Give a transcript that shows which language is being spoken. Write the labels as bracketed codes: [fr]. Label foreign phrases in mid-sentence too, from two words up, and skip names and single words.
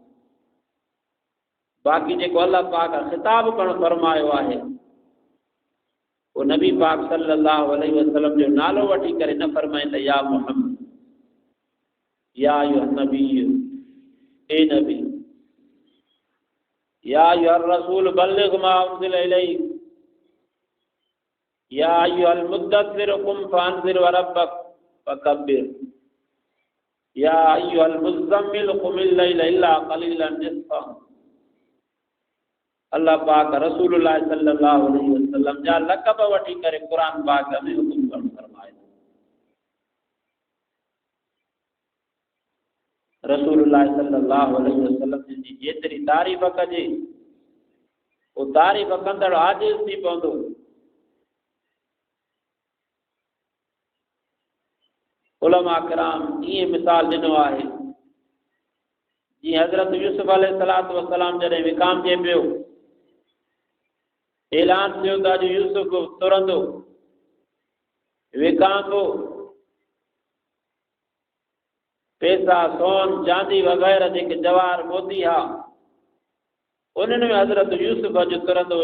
[sd] बाक़ी जेको अल्लाह पाक ख़िताब करणु फरमायो आहे वो नबी पाक [ar] صلى الله عليه وسلم [sd] जो नालो वठी करे न फरमाईंदा या मुहम्मद [ar] يا أيها النبي, [sd] ए नबी, [ar] يا أيها الرسول بلغ ما أنزل إليك, يا أيها المدثر قم فأنذر و ربك فكبر يا أيها المزمل قم الليل إلا قليلا نصفه. [sd] अल्लाह पाक रसूलुल्लाह [ar] صلى الله عليه وسلم [sd] जा लक़ब वठी करे क़ुरान पाक में हुकुम करणु फरमाए। रसूलुल्लाह [ar] صلى الله عليه وسلم [sd] जी जेतिरी तारीफ़ कजे वो तारीफ़ कंदड़ आजिज़ थी पवंदो। उलमा किराम ईअं मिसाल ॾिनो आहे जीअं हज़रत यूसुफ [ar] عليه الصلاة والسلام [sd] जॾहिं विकामजे पियो, ऐलान थियो त अॼु यूसुफ तुरंदो, विकामबो, पैसा सोन चांदी वग़ैरह जेके जवाहर मोती हा उन्हनि में हज़रत यूसुफ अॼु तुरंदो।